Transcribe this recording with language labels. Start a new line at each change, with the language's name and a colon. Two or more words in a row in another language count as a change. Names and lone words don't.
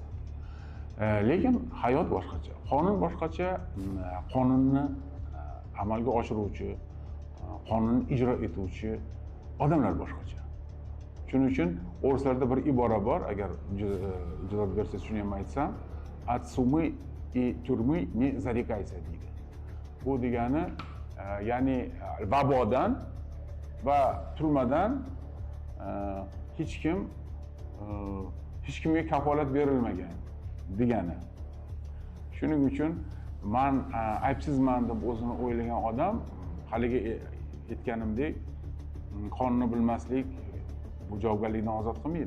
Uzbek: Lekin hayot boshqacha, qonun boshqacha, qonunni amalga oshiruvchi, qonunni ijro etuvchi odamlar boshqacha. Shuning uchun o'rislarda bir ibora bor, agar ijozat bersangiz shuni ham aytsam,
Russian: от сумы и тюрьмы не зарекайся deydi.
Uzbek: Bu degani, ya'ni vabodan va turmadan hech kimga kafolat berilmagan degani. Shuning uchun men aybsizman deb o'zini o'ylagan odam, haligi aytganimdek, qonunni bilmaslik bu javobgarlikdan ozod qilmaydi.